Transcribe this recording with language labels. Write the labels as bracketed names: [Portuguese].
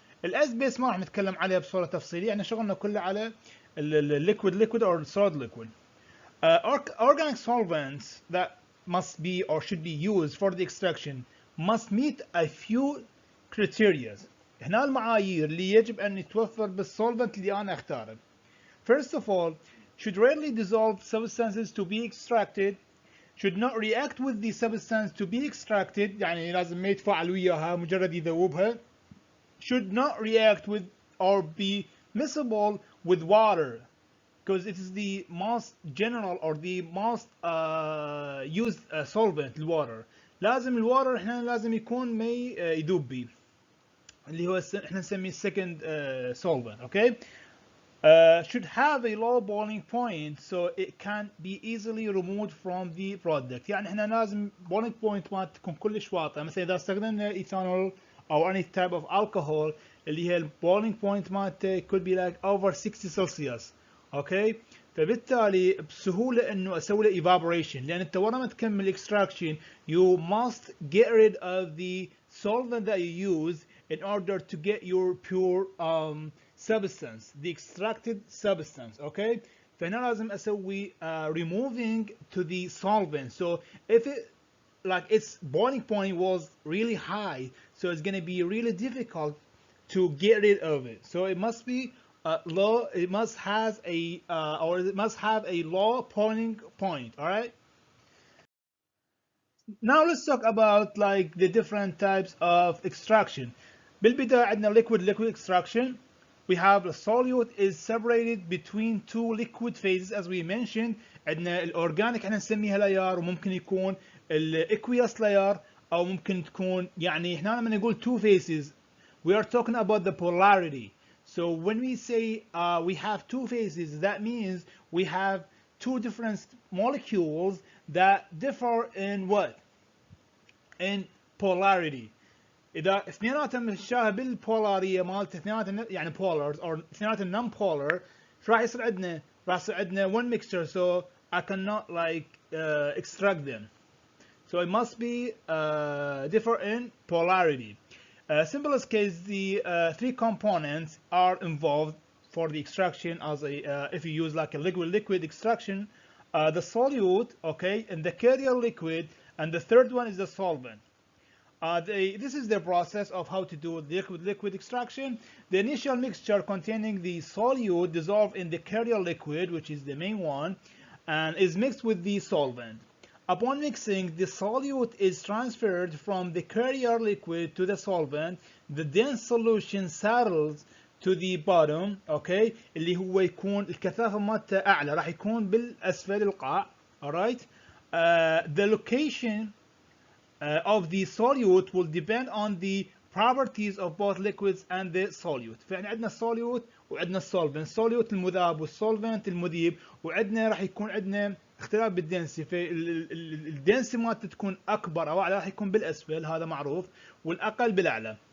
[Arabic] الاسيد بيس ما راح نتكلم عليها بصوره تفصيليه، احنا شغلنا كله على [English] liquid or solid liquid. Organic solvents that must be or should be used for the extraction must meet a few criteria. [Arabic] هنا المعايير اللي يجب أن يتوفر بالsolvent اللي أنا أختاره. [English] First of all, should readily dissolve substances to be extracted, should not react with the substance to be extracted، [Arabic] يعني لازم ما يتفاعل وياها مجرد يذوبها. [English] should not react with or be miscible with water, because it is the most general or the most used solvent الwater. [Arabic] لازم الwater احنا لازم يكون ما يذوب بيه، اللي هو احنا نسميه second solvent. [English] okay, should have a low boiling point so it can be easily removed from the product. [Arabic] يعني احنا لازم boiling point ما تكون كلش واطية. مثلا اذا استخدمنا [English] ethanol or any type of alcohol [Arabic] اللي هي [English] boiling point [Arabic] مالته [English] could be like over 60 Celsius. okay, [Arabic] فبالتالي بسهوله انه اسوي له [English] evaporation، [Arabic] لان انت ورا ما تكمل [English] extraction you must get rid of the solvent that you use in order to get your pure substance, the extracted substance. Okay, [Arabic] فهنا لازم اسوي [English] removing to the solvent. So if it like its boiling point was really high, so it's going to be really difficult to get rid of it. So it must be low. It must has a or it must have a low boiling point. All right. Now let's talk about like the different types of extraction. [Arabic] بالبداية عندنا [English] liquid extraction. We have a solute is separated between two liquid phases as we mentioned. [Arabic] عندنا الأورجانيك احنا نسميها لاير، وممكن يكون الأكويس لاير، أو ممكن تكون يعني احنا لما نقول [English] two phases we are talking about the polarity. So when we say we have two phases, that means we have two different molecules that differ in what? In polarity. [Arabic] اذا اثنيناتهم متشابه بالبولاريه مالت اثنيناتهم يعني [English] polars or [Arabic] اثنيناتهم [English] non polar، [Arabic] شو راح يصير عندنا؟ راح يصير عندنا [English] one mixture, so I cannot like extract them. So it must be differ in polarity. Simplest case, the three components are involved for the extraction as a if you use like a liquid extraction, the solute, okay, and the carrier liquid, and the third one is the solvent. This is the process of how to do liquid extraction. The initial mixture containing the solute dissolved in the carrier liquid, which is the main one, and is mixed with the solvent. Upon mixing, the solute is transferred from the carrier liquid to the solvent. [Arabic] The dense solution settles to the bottom, okay, اللي هو يكون الكثافة مالته أعلى، راح يكون بالأسفل القاع. [English] Alright. The location of the solute will depend on the properties of both liquids and the solute. [Arabic] فإحنا عندنا الsolute وعندنا الsolvent. الsolute المذاب والsolvent المذيب، وعندنا راح يكون عندنا اختلاف بالدنسي، فالدنسي مالته تكون أكبر أو أعلى راح يكون بالأسفل، هذا معروف، والأقل بالأعلى.